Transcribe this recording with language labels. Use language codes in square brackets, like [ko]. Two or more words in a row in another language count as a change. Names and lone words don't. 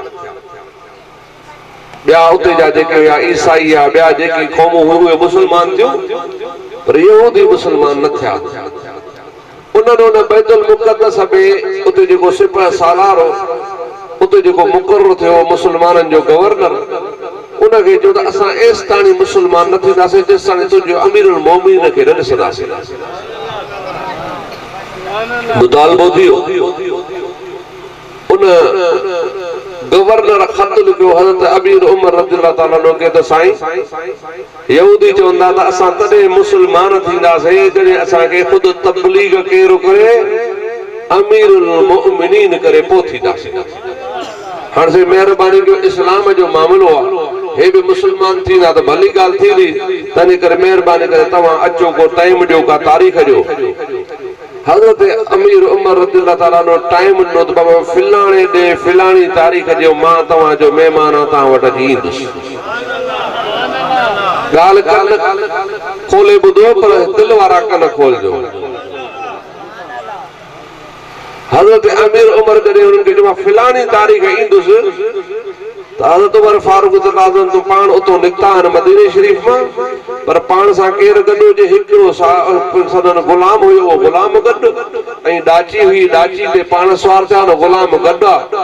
[sd] ॿिया उते जा जेके हुआ ईसाई या ॿिया जेके क़ौमूं हुयूं उहे मुस्लमान थियूं पर यहूदी मुस्लमान न थिया उन्हनि उन बैतुल मुक़द्दस में उते जेको सिपह सालार हो उते जेको मुक़ररु थियो मुस्लमाननि जो गवर्नर उनखे चयो त असां एस ताणी मुस्लमान न थींदासीं जेसि ताणी तुंहिंजो [ar] أمير المؤمنين [sd] खे न ॾिसंदासीं मुतालबो थियो उन गवर्नर ख़त लिखियो हज़रत अमीर उमर [ar] رضي الله تعالى عنه [sd] खे त साईं यहूदी चवंदा त असां तॾहिं मुस्लमान थींदासीं जॾहिं असांखे ख़ुदि तबलीग केरु करे [ar] أمير المؤمنين [sd] करे पोइ थींदासीं हाणे से महिरबानी कयो इस्लाम जो मामलो आहे हे बि मुस्लमान थींदा त भली ॻाल्हि थींदी तंहिं करे महिरबानी करे तव्हां अचो को टाइम ॾियो का तारीख़ ॾियो हज़रत अमीर उमर [ar] رضي الله تعالى عنه [sd] टाइम ॾिनो त बाबा फिलाणे ॾे फिलाणी तारीख़ जो मां तव्हांजो महिमान आहियां तव्हां वटि अची ईंदुसि ॻाल्हि कन खोले ॿुधो पर दिलि वारा कन खोलजो हज़रत अमीर उमर जॾहिं हुननि खे चयो फिलाणी तारीख़ ईंदुसि त हज़रत उमर फारूक तू पाण उतो निकिता आहिनि मदीने शरीफ़ मां पर पाण सां केर गॾो जे हिकिड़ो सदन गुलाम हुयो, उहो गुलाम गॾु ऐं ॾाची हुई, ॾाची ते पाण सवार थिया न गुलाम गॾु आहे।